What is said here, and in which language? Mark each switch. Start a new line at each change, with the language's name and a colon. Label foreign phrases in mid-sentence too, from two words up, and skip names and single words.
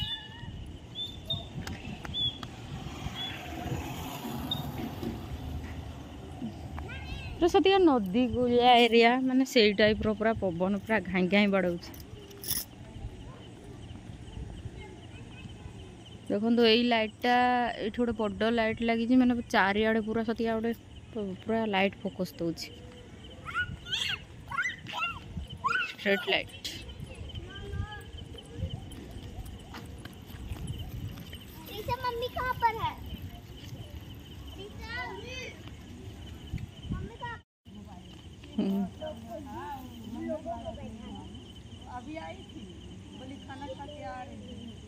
Odia: ସତିକା ନଦୀ କୂଳିଆ ଏରିଆ ମାନେ ସେଇ ଟାଇପ୍ର ପୁରା ପବନ ପୁରା ଘାଇଁ ଘାଇଁ ବାଡ଼ଉଛି। ଦେଖନ୍ତୁ ଏଇ ଲାଇଟ୍ଟା ଏଇଠି ଗୋଟେ ବଡ଼ ଲାଇଟ୍ ଲାଗିଛି ମାନେ ଚାରିଆଡ଼େ ପୁରା ସତିକା ଗୋଟେ ପୁରା
English: light focus
Odia: ଦଉଛି।
English: street light.
Hindi: मम्मी कहाँ पर है? अभी आई थी, बोली खाना खा के आ रही थी।